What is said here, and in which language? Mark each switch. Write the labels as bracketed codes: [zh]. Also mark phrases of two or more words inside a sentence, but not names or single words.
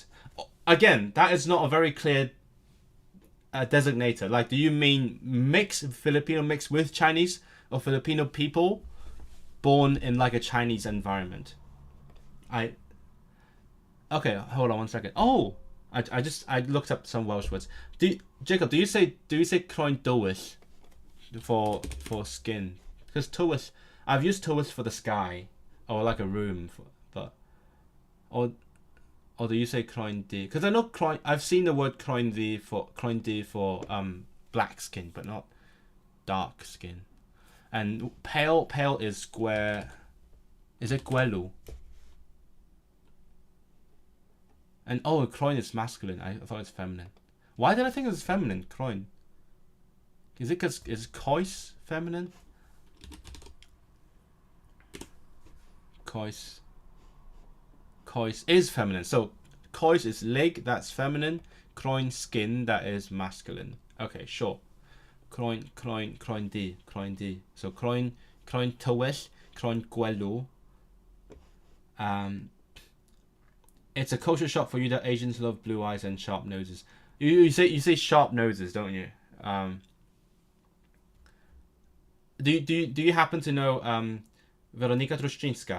[en] Again, that is not a very clear designator. Like, do you mean Filipino mix with Chinese, or Filipino people born in like a Chinese environment? Okay, hold on 1 second. Oh, I looked up some Welsh words. Jacob, do you say [cy] croen dywyll [en] for skin? Because tywyll, I've used tywyll for the sky or like a room, or do you say [cy] croen di? [en] Because I know I've seen the word [cy] croen di [en] for black skin, but not dark skin. And pale is square. Is it gwelu? And croen is masculine. I thought it's feminine. Why did I think it was feminine? Croen. Is it because is cois feminine? Cois is feminine. So cois is leg, that's feminine. Croen, skin, that is masculine. Okay, sure. [cy] Croen di. So croen tywyll, croen gwelw. [en] It's a kosher shop for you that Asians love blue eyes and sharp noses. You say sharp noses, don't you? Do you happen to know Weronika Truszczyńska?